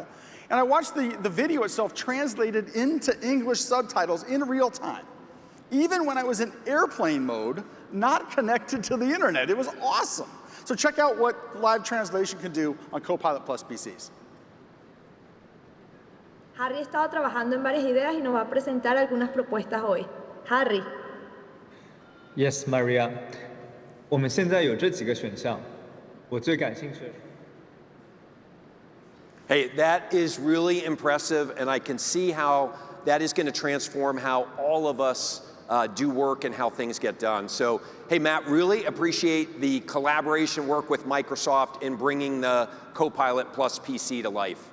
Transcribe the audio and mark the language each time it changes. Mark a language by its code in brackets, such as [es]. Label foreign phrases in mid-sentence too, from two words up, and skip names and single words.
[en] And I watched the video itself translated into English subtitles in real time, even when I was in airplane mode, not connected to the internet. It was awesome. So check out what live translation can do on Copilot Plus PCs. [es] Harry ha estado trabajando en varias ideas y nos va a presentar algunas propuestas hoy. Harry. [en] Yes, Maria. [zh] 我们现在有这几个选项，我最感兴趣的。 [en] Hey, that is really impressive, and I can see how that is going to transform how all of us do work and how things get done. So, hey, Matt, really appreciate the collaboration work with Microsoft in bringing the Copilot Plus PC to life.